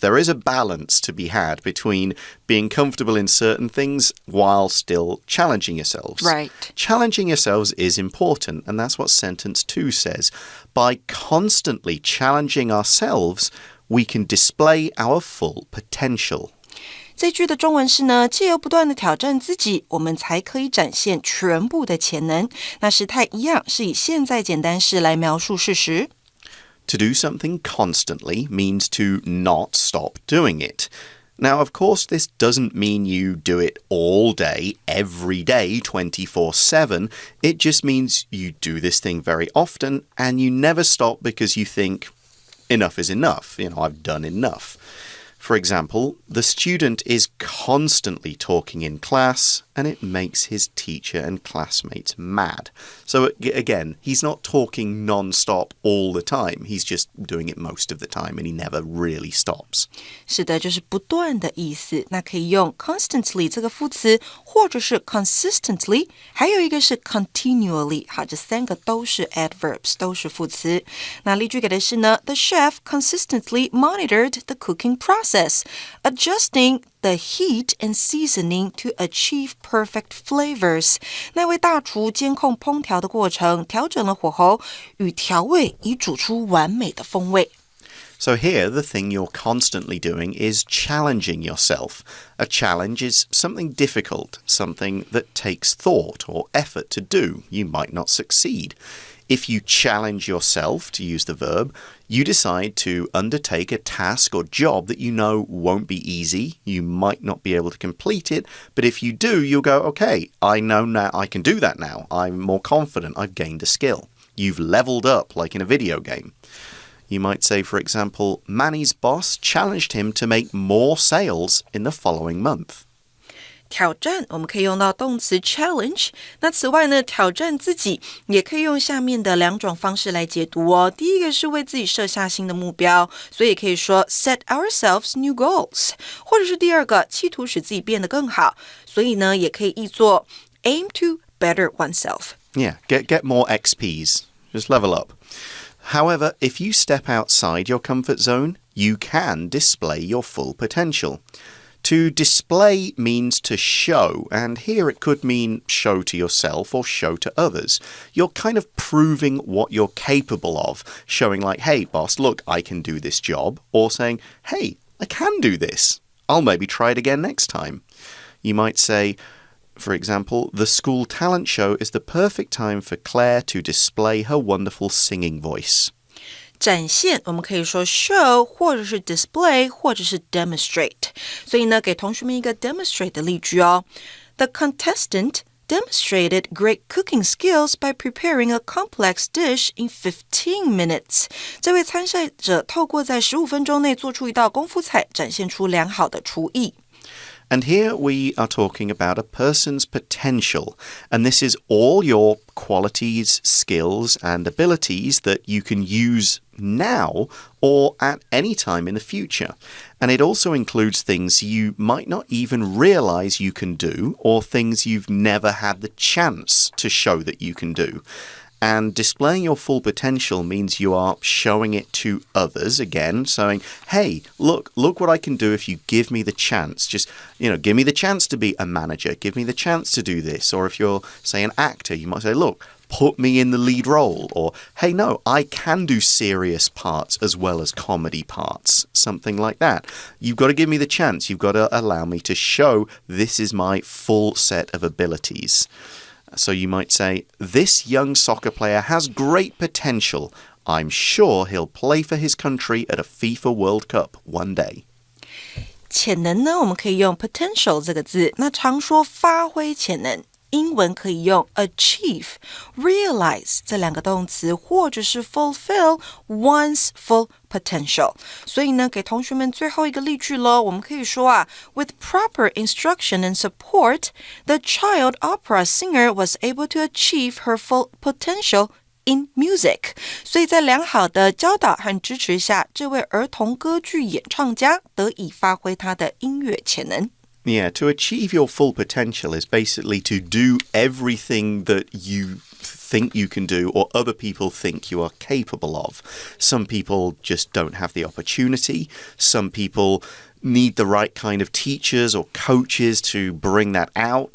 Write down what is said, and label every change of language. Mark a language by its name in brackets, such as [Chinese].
[English] There is a balance to be had between being comfortable in certain things while still challenging yourselves. Right. Challenging yourselves is important, and that's what sentence 2 says. By constantly challenging ourselves, we can display our full potential. [Chinese] 这句的中文是呢，藉由不断的挑战自己，我们才可以展现全部的潜能。那时态一样，是以现在简单式来描述事实。 [English] To do something constantly means to not stop doing it. Now, of course, this doesn't mean you do it all day, every day, 24/7. It just means you do this thing very often and you never stop because you think, enough is enough. You know, I've done enough. For example, the student is constantly talking in class and it makes his teacher and classmates mad. So again, he's not talking non-stop all the time. He's just doing it most of the time and he never really stops. [Chinese] 是的，就是不断的意思。那可以用 constantly 这个副词，或者是 consistently， 还有一个是 continually。好，这三个都是 adverbs， 都是副词。那例句给的是呢 [English] ，The chef consistently monitored the cooking process, adjusting the heat and seasoning to achieve perfect flavors. [Chinese] 那位大厨监控烹调的过程，调整了火候与调味，以煮出完美的风味。 [English] So here, the thing you're constantly doing is challenging yourself. A challenge is something difficult, something that takes thought or effort to do. You might not succeed. If you challenge yourself, to use the verb, you decide to undertake a task or job that you know won't be easy. You might not be able to complete it, but if you do, you'll go, okay, I know now I can do that now. I'm more confident. I've gained a skill. You've leveled up like in a video game. You might say, for example, Manny's boss challenged him to make more sales in the following month. [Chinese] 挑战我们可以用到动词 challenge。那此外呢，挑战自己也可以用下面的两种方式来解读哦。第一个是为自己设下新的目标，所以也可以说 [English] set ourselves new goals， [Chinese] 或者是第二个企图使自己变得更好，所以呢也可以译作 [English] aim to better oneself。 Yeah, get more XPs. Just level up. However, if you step outside your comfort zone, you can display your full potential. To display means to show, and here it could mean show to yourself or show to others. You're kind of proving what you're capable of, showing like, hey, boss, look, I can do this job, or saying, hey, I can do this. I'll maybe try it again next time. You might say, for example, the school talent show is the perfect time for Claire to display her wonderful singing voice. [Chinese] 展现我们可以说 show 或者是 display 或者是 demonstrate， 所以呢给同学们一个 demonstrate 的例句哦。 [English] The contestant demonstrated great cooking skills by preparing a complex dish in 15 minutes. [Chinese] 这位参赛者透过在15分钟内做出一道功夫菜，展现出良好的厨艺。 [English] And here we are talking about a person's potential. And this is all your qualities, skills, and abilities that you can use now or at any time in the future. And it also includes things you might not even realize you can do or things you've never had the chance to show that you can do. And displaying your full potential means you are showing it to others again, saying, hey, look what I can do if you give me the chance. Just, give me the chance to be a manager. Give me the chance to do this. Or if you're, say, an actor, you might say, look, put me in the lead role. Or, hey, no, I can do serious parts as well as comedy parts. Something like that. You've got to give me the chance. You've got to allow me to show this is my full set of abilities.So you might say, this young soccer player has great potential. I'm sure he'll play for his country at a FIFA World Cup one day. [Chinese] 潜能呢，我们可以用 potential 这个字，那常说发挥潜能。英文可以用 achieve、realize 这两个动词，或者是 [English] fulfill one's full potential。 [Chinese] 所以呢，给同学们最后一个例句咯，我们可以说啊 ， [English] With proper instruction and support, the child opera singer was able to achieve her full potential.In music， [Chinese] 所以在良好的教导和支持下，这位儿童歌剧演唱家得以发挥他的音乐潜能。 [English] Yeah, to achieve your full potential is basically to do everything that you think you can do or other people think you are capable of. Some people just don't have the opportunity. Some people need the right kind of teachers or coaches to bring that out.